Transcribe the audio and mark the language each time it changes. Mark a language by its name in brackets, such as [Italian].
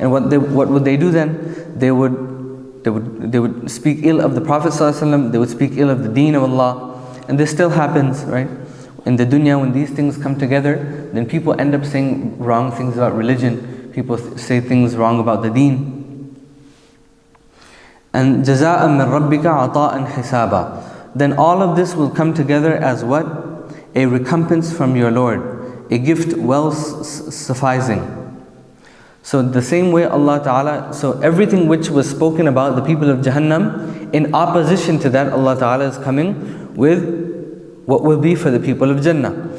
[English] And what would they do then? They would speak ill of the Prophet ﷺ, they would speak ill of the deen of Allah, and this still happens, right? In the dunya, when these things come together, then people end up saying wrong things about religion. People say things wrong about the deen. [Arabic] And جَزَاءً مِّن رَبِّكَ عَطَاءً حِسَابًا. [English] Then all of this will come together as what? A recompense from your Lord, a gift well sufficing. So the same way Allah Ta'ala, so everything which was spoken about the people of Jahannam, in opposition to that, Allah Ta'ala is coming with what will be for the people of Jannah.